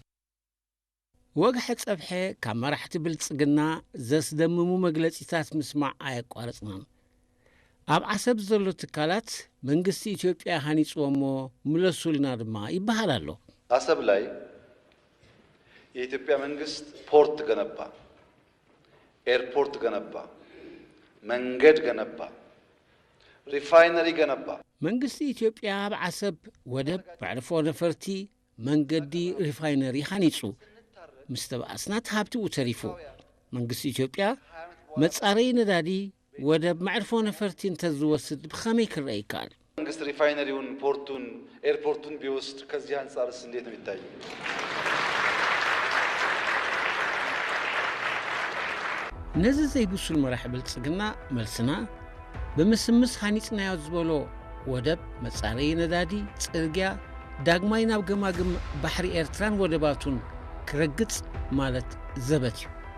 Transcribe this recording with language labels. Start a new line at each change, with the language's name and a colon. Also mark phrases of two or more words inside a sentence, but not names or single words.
Tigrinya: ወግሐ ጸብሐ ካብ መራሕቲ ብልጽግና ዘስደምሙ መግለጺታት ምስማዕ ኣየቋረጽናን ኣብ ዓሰብ ዘሎ ትካላት መንግስቲ ኢትዮጵያ ሃኒጽዎሞ ምለሱልና ድማ ይበሃል ኣሎ
Amharic: አሰብ ላይ የኢትዮጵያ መንግስት ፖርት ገነባ ኤርፖርት ገነባ መንገድ ገነባ ሪፋይነሪ ገነባ
Tigrinya: መንግስቲ ኢትዮጵያ ኣብ ዓሰብ ወደብ ባዕርፎ ነፈርቲ መንገዲ ሪፋይነሪ ሃኒጹ ምስ ተባኣስናት ሃብቲኡ ተሪፉ መንግስቲ ኢትዮጵያ መጻረይ ነዳዲ ወደብ ማዕርፎ ነፈርቲ እንተዝወስድ ብኸመይ ክረአ ይከኣል
Amharic: መንግስት ሪፋይነሪውን ፖርቱን ኤርፖርቱን ቢወስድ ከዚህ አንጻርስ እንዴት ነው የሚታየው
Tigrinya: ነዚ ዘይብሱል መራሒ ብልጽግና መልስና ብምስምስ ሃኒጽናዮ ዝበሎ ወደብ መጻረይ ነዳዲ ጽርግያ ዳግማይ ናብ ገማግም ባሕሪ ኤርትራን ወደባቱን ክረግጽ ማለት ዘበት እዩ